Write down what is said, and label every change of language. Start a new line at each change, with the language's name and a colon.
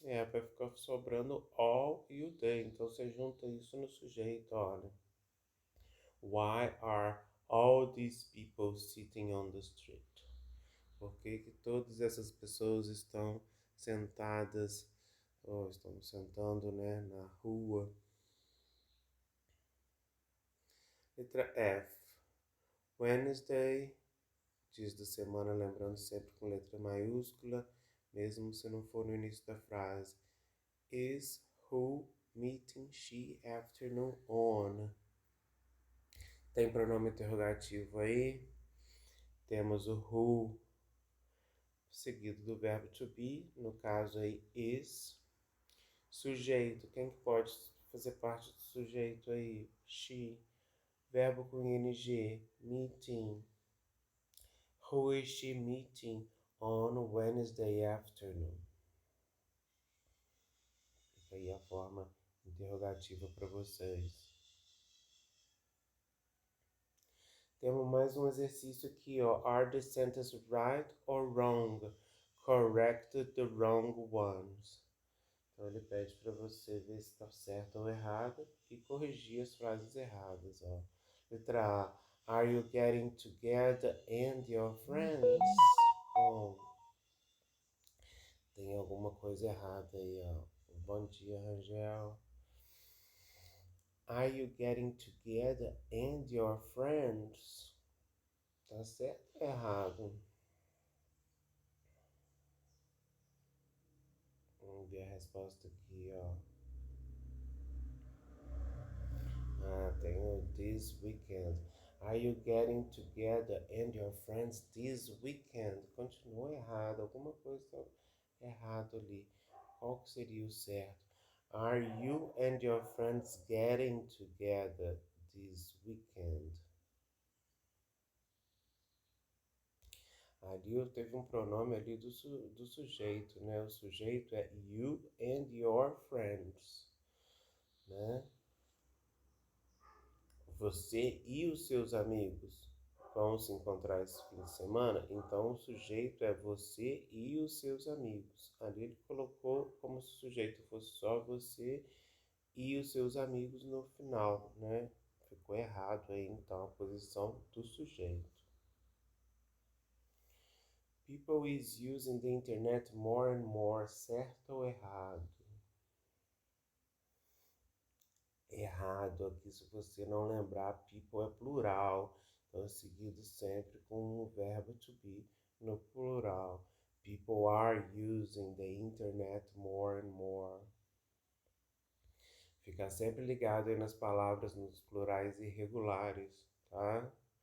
Portuguese: Vai ficar sobrando all e o they. Então você junta isso no sujeito, olha.
English: Why are all these people sitting on the street?
Portuguese: Por que todas essas pessoas estão sentadas, ou estão sentando, né, na rua? Letra F. Wednesday, dias da semana, lembrando sempre com letra maiúscula, mesmo se não for no início da frase.
English: Is who meeting she afternoon on?
Portuguese: Tem pronome interrogativo aí. Temos o who seguido do verbo to be, no caso aí is. Sujeito, quem que pode fazer parte do sujeito aí? She. Verbo com ing, meeting.
English: Who is she meeting on Wednesday afternoon?
Portuguese: Fica aí a forma interrogativa para vocês. Temos mais um exercício aqui, ó.
English: Are the sentences right or wrong? Correct the wrong ones.
Portuguese: Então ele pede para você ver se está certo ou errado e corrigir as frases erradas, ó. Letra A.
English: Are you getting together and your friends?
Portuguese: Bom, tem alguma coisa errada aí, ó. Bom dia, Rangel.
English: Are you getting together and your friends?
Portuguese: Tá certo ou errado? Vamos ver a resposta aqui, ó. Tem o
English: this weekend. Are you getting together and your friends this weekend?
Portuguese: Continua errado, alguma coisa está errado ali. Qual que seria o certo?
English: Are you and your friends getting together this weekend?
Portuguese: Ali teve um pronome ali do sujeito, né? O sujeito é you and your friends, né? Você e os seus amigos vão se encontrar esse fim de semana, então o sujeito é você e os seus amigos. Ali ele colocou como se o sujeito fosse só você e os seus amigos no final, né? Ficou errado aí então a posição do sujeito.
English: People is using the internet more and more,
Portuguese: certo ou errado? Errado aqui, se você não lembrar, people é plural, então é seguido sempre com o verbo to be no plural.
English: People are using the internet more and more.
Portuguese: Fica sempre ligado aí nas palavras nos plurais irregulares, tá?